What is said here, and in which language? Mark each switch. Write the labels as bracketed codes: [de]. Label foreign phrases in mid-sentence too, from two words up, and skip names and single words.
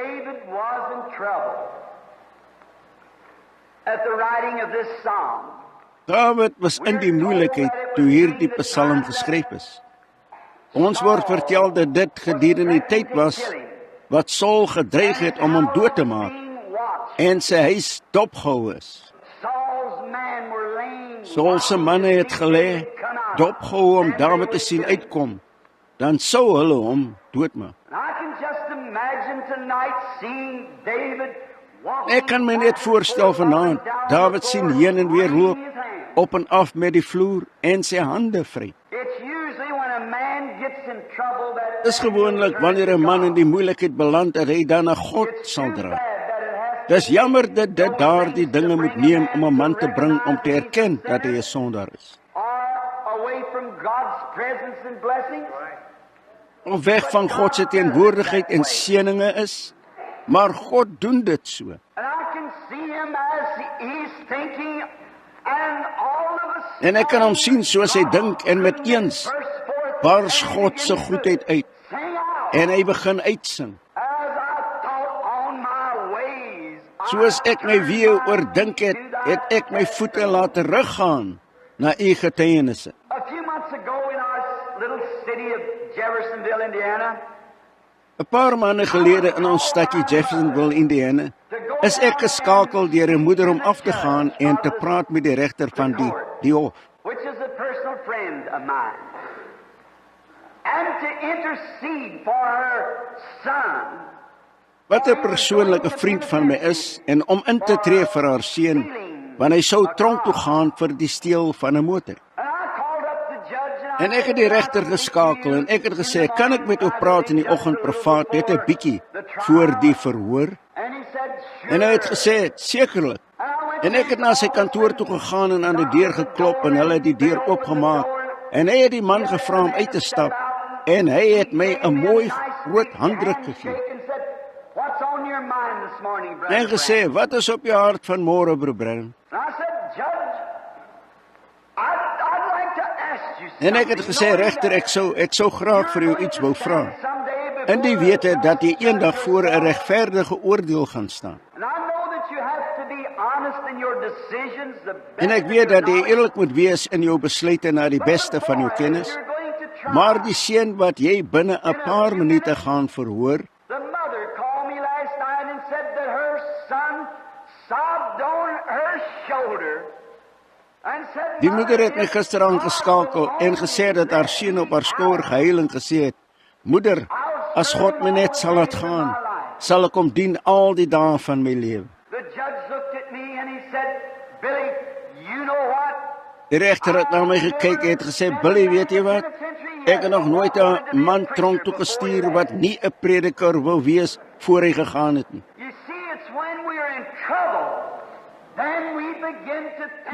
[af] Dawid was in die moeilikheid toe hierdie Psalm geskryf is. Ons word vertel dat dit gedurende die tyd was wat Saul gedreig het om hom dood te maak. en sy huis dopgehou is. [en] Saul's men were laying [af] Saul se manne het gelê, dopgehou om Dawid te sien uitkom, dan sou hulle hom doodmaak. [en] And I can just imagine tonight seeing David walking. [af] Ek kan my net voorstel vanaand, Dawid sien heen en weer loop, op en af met die vloer en sy hande vry. [en] It's usually when a man gets in trouble that [af] Dis gewoonlik wanneer 'n man in die moeilikheid beland dat hy dan na God sal draai. Dis jammer dat dit daardie dinge moet neem om 'n man te bring om te erken dat hy 'n sondaar is. [en] Are away from God's presence and blessings. [af] Of weg van God se teenwoordigheid en seëninge is, maar God doen dit so. [en] And I can see him as he's thinking and all of a sudden. [af] En ek kan hom sien soos hy dink en met eens bars God se goedheid uit en hy begin uitsing. [en] As I thought on my ways. [af] Soos ek my weë oordink het, het ek my voete laat teruggaan na u getuienisse. [en] A few months ago in our little city of Jeffersonville, Indiana, [af] 'n Paar maande gelede in ons stadjie Jeffersonville, Indiana, is ek geskakel deur 'n moeder om af te gaan en te praat met die regter van die hof. [en] which is a personal friend of mine, and to intercede for her son. [af] Wat 'n persoonlike vriend van my is en om in te tree vir haar seun, want hy sou tronk toe gaan vir die steel van 'n motor. [en] And I called up the judge and I [af] En ek het die regter geskakel en ek het gesê, "Kan ek met u praat in die oggend privaat net 'n bietjie voor die verhoor?" [en] And he said, "Sure." [af] En hy het gesê, "Sekerlik." [en] And I went [af] En ek het na sy kantoor toe gegaan en aan die deur geklop en hulle het die deur oopgemaak. En hy het die man gevra om uit te stap en hy het my 'n mooi groot handdruk gegee. [en] and said, "What's on your mind this morning, brother?" [af] En gesê, "Wat is op jou hart vanmôre, broer Brown?" [en] And I said, "Judge, I'd like to ask you something." [af] En ek het gesê, "Regter, ek sou graag vir jou iets wou vra. [en] Someday [af] In die wete dat jy eendag voor 'n regverdige oordeel gaan staan. [en] And I know that you have to be honest in your decisions. [af] En ek weet dat jy eerlik moet wees in jou besluite na die beste van jou kennis. Maar die seun wat jy binne 'n paar minute gaan verhoor, [en] The mother called me last night and said that her son sobbed on her shoulder and said, [af] die moeder het my gister aangeskakel en gesê dat haar seun op haar skouer gehuil en gesê het, "Moeder, as God my net sal laat gaan, sal ek hom dien al die dae van my lewe." [en] The judge looked at me and he said, "Billy, you know what? [af] Die regter het na my gekyk en het gesê, "Billy, weet jy wat? Ek het nog nooit 'n man tronk toe gestuur wat nie 'n prediker wou wees voor hy gegaan het nie." [en] You see, it's when we are in trouble, then we begin to think